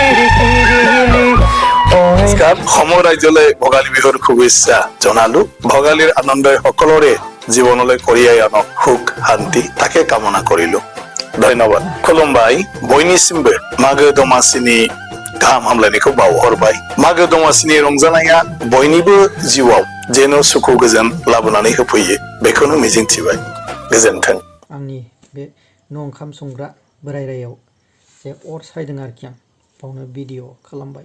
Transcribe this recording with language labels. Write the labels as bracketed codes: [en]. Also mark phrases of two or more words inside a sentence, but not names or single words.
[as] সম ৰাজ্যলৈ ভোগালী বিহুৰ শুভেচ্ছা জনালো। ভোগালীৰ আনন্দই সকলোৰে জীৱনলৈ কঢ়িয়াই আনক সুখ শান্তি তাকে কামনা কৰিলো। ধন্যবাদ। खुलुमबाय। [brx] बयनिसिमबो मागो दमासिनि गाहाम हामलायनायखौ बावहरबाय। मागो दमासिनि रंजानाया बयनिबो जिउआव जेन' सुखु गोजोन लाबोनानै होफैयो बेखौनो मिजिंथिबाय। गोजोन्थों। आंनि बे न' ओंखाम संग्रा बोरायरायाव जे अर सायदों आरोखि, आं बावनो भिडिअ खालामबाय।